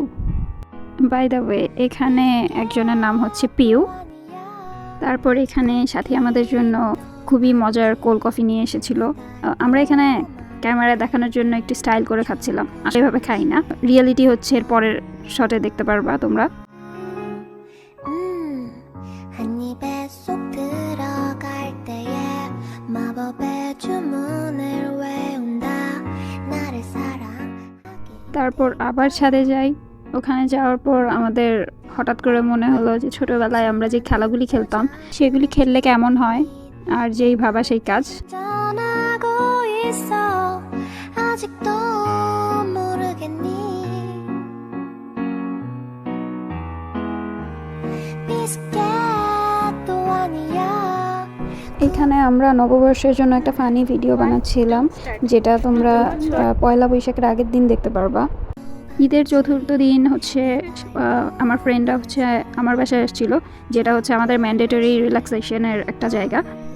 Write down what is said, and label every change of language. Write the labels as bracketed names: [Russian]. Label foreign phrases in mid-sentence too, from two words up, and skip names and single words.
[English] by the way, [Bangla] এখানে একজনের নাম হচ্ছে পিউ। তারপর এখানে সাথী আমাদের জন্য খুবই মজার [English] cold coffee [Bangla] নিয়ে এসেছিল। আমরা এখানে ক্যামেরায় দেখানোর জন্য একটু স্টাইল করে খাচ্ছিলাম, এভাবে খাই না। রিয়েলিটি হচ্ছে এর পরের শটে দেখতে পারবা তোমরা। [Korean] 한 입에 쏙 들어갈 때에 마법의 주문을 외운다. 나를 사랑하게. [Bangla] তারপর আবার ছাদে যাই। ওখানে যাওয়ার পর আমাদের হঠাৎ করে মনে হলো যে ছোটবেলায় আমরা যে খেলাগুলি খেলতাম সেগুলি খেললে কেমন হয়, আর যেই ভাবা সেই কাজ। [Korean] 떠나고 있어. 아직도 모르겠니? 비스켓도 아니야. [Bangla] এখানে আমরা নববর্ষের জন্য একটা [English] funny video [Bangla] বানাচ্ছিলাম, যেটা তোমরা পয়লা বৈশাখের আগের দিন দেখতে পারবা। ঈদের চতুর্থ দিন হচ্ছে আমার ফ্রেন্ডরা হচ্ছে আমার বাসায় এসেছিল, যেটা হচ্ছে আমাদের [English] mandatory relaxation [Bangla] একটা জায়গা।